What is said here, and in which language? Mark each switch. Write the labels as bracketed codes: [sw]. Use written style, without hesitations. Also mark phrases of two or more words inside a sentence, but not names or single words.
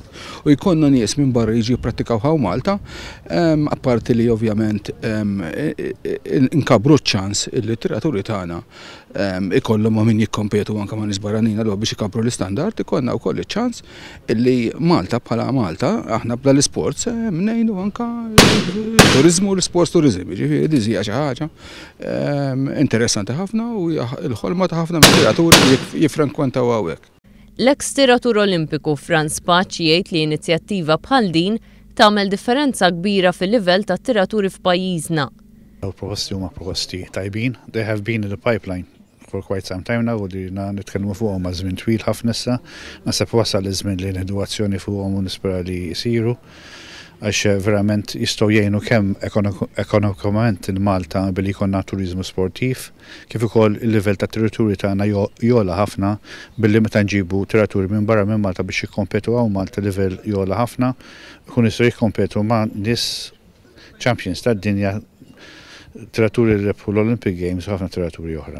[mt] U jkollna nies minn barra jiġi jippratikaw ħaw Malta, apparti li ovvjament nkabru ċ-ċans illi t-tiraturi tagħna ikollhom ma' min jikkompetu anke ma' nies barranin għal biex ikabru l-istandard, ikollna wkoll iċ-ċans illi Malta bħala Malta aħna bla l-isports ngħinu anke turiżmu l-isports turizm, ġifieri di hija xi ħaġa interessanti ħafna u l-ħolma ta' ħafna mit-tiraturi li jiffrankwentaw hawnhekk. L-eks tiratur Olimpiku Franz Paċ jgħid li inizjattiva bħal din tagħmel differenza kbira fil-livell tat-tiraturi f'pajjiżna. Il-proposti huma proposti tajbin, [en] they have been in the pipeline for quite some time now [mt] u dirna nitkellmu fuqhom ma' żmien twil ħafna issa, naħseb wasal iż-żmien li nieħdu azzjoni fuqhom u nispera li jsiru għax verament jistgħu jgħinu kemm ekonomikament in Malta billi jkollna turiżmu sportiv, kif ukoll il-livell ta' tiraturi tagħna jola ħafna billi meta nġibu tiraturi minn barra minn Malta biex jikkompetu hawn Malta livell jola ħafna, jkun jistgħu jikkompetu ma' nies champions tad-dinja tiraturi li rebħu l- [en] Olympic Games [mt] u ħafna tiraturi oħra.